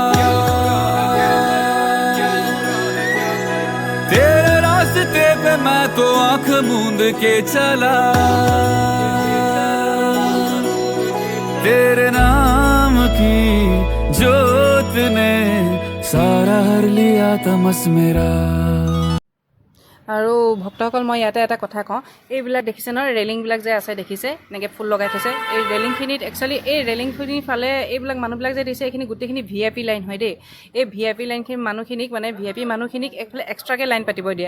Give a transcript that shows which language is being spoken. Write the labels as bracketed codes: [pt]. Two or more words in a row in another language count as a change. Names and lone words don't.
[hi] तेरे रास्ते पे मैं तो आंख मूंद के चला। तेरे नाम की जोत ने सारा हर लिया तमस मेरा। [as] আৰু ভক্তসকল মই ইয়াতে এটা কথা কওঁ, এইবিলাক দেখিছে নহয়, ৰেলিংবিলাক যে আছে দেখিছে, এনেকৈ ফুল লগাই থৈছে। এই ৰেলিংখিনিত একচুৱেলি এই ৰেলিংখিনিৰ ফালে এইবিলাক মানুহবিলাক যে দিছে, এইখিনি গোটেইখিনি [en] VIP line [as] হয় দেই। এই VIP লাইনখিনি মানুহখিনিক VIP মানুহখিনিক এইফালে এক্সট্ৰাকৈ লাইন পাতিব দিয়ে।